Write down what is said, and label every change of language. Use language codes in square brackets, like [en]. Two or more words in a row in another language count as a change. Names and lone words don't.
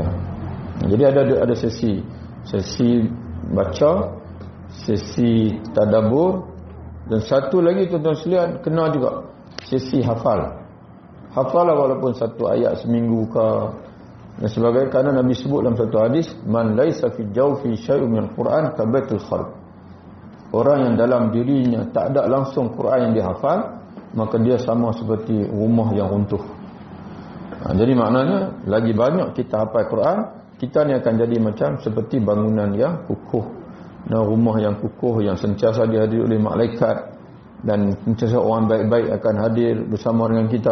[ms] Jadi ada sesi baca, sesi tadabbur, dan satu lagi tuan-tuan sekalian kena juga sesi hafal. Hafal walaupun satu ayat seminggu ke dan sebagainya, kerana Nabi sebut dalam satu hadis, [ar] من ليس في جوفه شيء من القرآن كالبيت الخرب. [ms] Orang yang dalam dirinya tak ada langsung Quran yang dihafal, maka dia sama seperti rumah yang runtuh. Jadi maknanya lagi banyak kita hafal Quran, kita ni akan jadi macam seperti bangunan yang kukuh, dan rumah yang kukuh yang sentiasa dihadiri oleh malaikat, dan sentiasa orang baik-baik akan hadir bersama dengan kita.